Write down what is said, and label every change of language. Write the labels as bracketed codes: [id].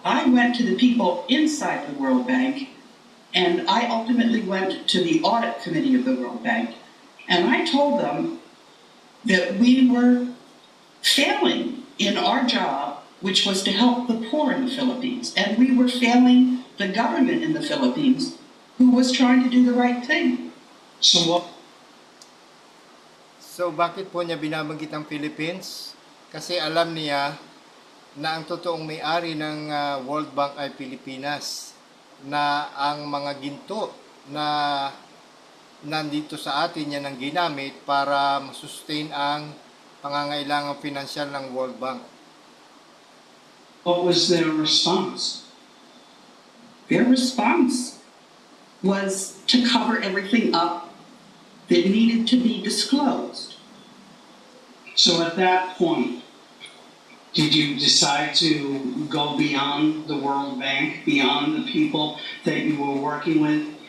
[en] I went to the people inside the World Bank, and I ultimately went to the audit committee of the World Bank, and I told them that we were failing in our job, which was to help the poor in the Philippines, and we were failing the government in the Philippines, who was trying to do the right thing. So [tl] bakit po niya binabanggit ang Philippines? Kasi alam niya na ang totoong may-ari ng World Bank ay Pilipinas, na ang mga ginto na nandito sa atin yan ang ginamit para masustain ang pangangailangang pinansyal ng World Bank. [en] what was their response? Their response was to cover everything up that needed to be disclosed. So at that point, did you decide to go beyond the World Bank, beyond the people that you were working with?